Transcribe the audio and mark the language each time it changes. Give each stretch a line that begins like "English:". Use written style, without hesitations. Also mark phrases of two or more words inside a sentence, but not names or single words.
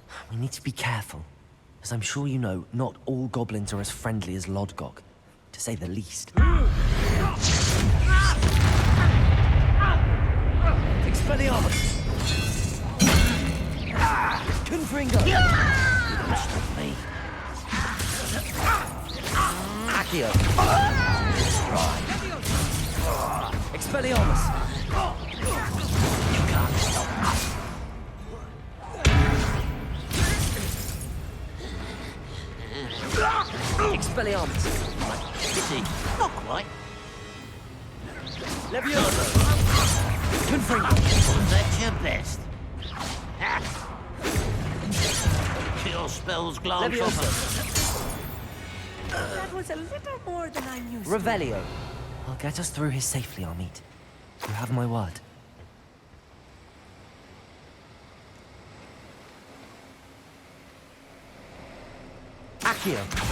English: We need to be careful. As I'm sure you know, not all goblins are as friendly as Lodgok, to say the least. Expelliarmus! Confringo! You don't stop me. Accio! Destroy! Expelliarmus! You can't stop us! Expelliarmus! Pity, not quite. Leviosa! Confringo! That's your best. Your spells glance Leviosa! That was a little more than I'm used to. Revelio! I'll get us through here safely, Armit. You have my word. Accio!